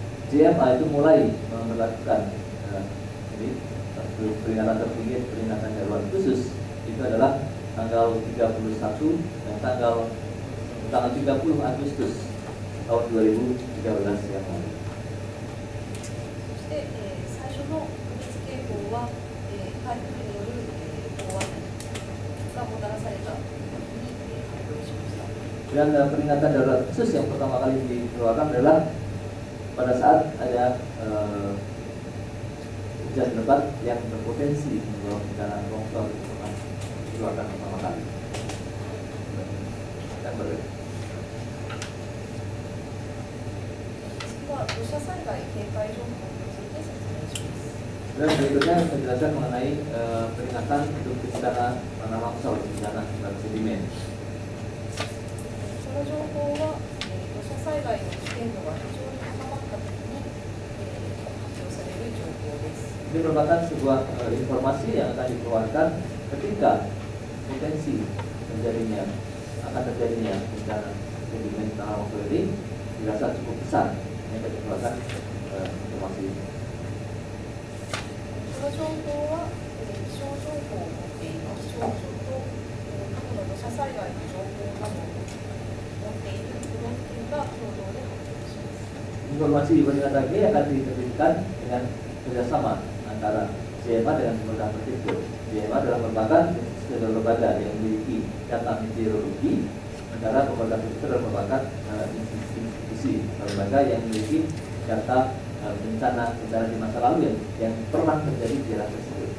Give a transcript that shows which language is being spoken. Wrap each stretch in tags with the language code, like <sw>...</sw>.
<id>JMA itu mulai memperlakukan ini satu peringatan tertinggi, peringatan darurat khusus itu adalah tanggal 31 dan tanggal 30 Agustus tahun 2013 yang lalu.</id> <ja>そして、最初の特別警報は、台風による、大雨がもたらされた時に、発表しました。</ja> <id>Dan peringatan darurat khusus yang pertama kali dikeluarkan adalah pada saat ada hujan lebat yang berpotensi membawa bencana longsor, dikeluarkan pertama kali. Dan</id> <ja>次は土砂災害警戒情報について説明します。</ja> <id>Dan berikutnya penjelasan mengenai peringatan untuk bencana tanah longsor, bencana sedimen.</id> <ja>その情報は、土砂災害の危険度が非常に高まったときに、発表される情報です。</ja> <id>Ini merupakan sebuah informasi yang akan dikeluarkan ketika potensi akan terjadinya bencana sedimen tanah longsor ini dirasa cukup besar. Ini akan dikeluarkan informasi ini.</id> <ja>この情報は、気象情報を持っている気象庁と、過去の土砂災害の情報などを持っている都道府県が共同で発表します。</ja> <id>Informasi di peringatan ini akan diterbitkan dengan kerjasama antara JMA dengan menggunakan prediktor. JMA adalah lembaga yang memiliki data meteorologi, sementara lembaga prediktor adalah lembaga institusi lembaga yang memiliki data bencana di masa lalu yang pernah terjadi di daerah tersebut.</id>